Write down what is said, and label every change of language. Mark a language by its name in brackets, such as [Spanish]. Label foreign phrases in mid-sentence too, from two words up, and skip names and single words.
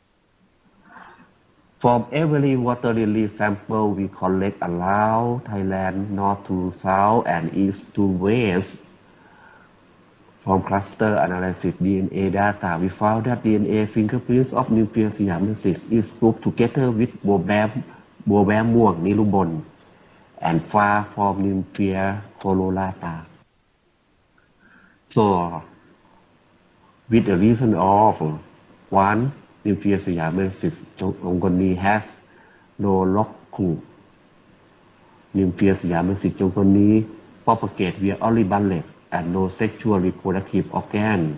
[English] From every water lily sample we collect around Thailand, north to south and east to west, from cluster analysis DNA data, we found that DNA fingerprints of Nymphia siamensis is grouped together with Bobam muang nilubon and far from Nymphia colorata. So, with the reason of one, Nymphia siamensis jongoni has no lockroot. Nymphia siamensis jongoni propagate via only bundles and no sexual reproductive organ.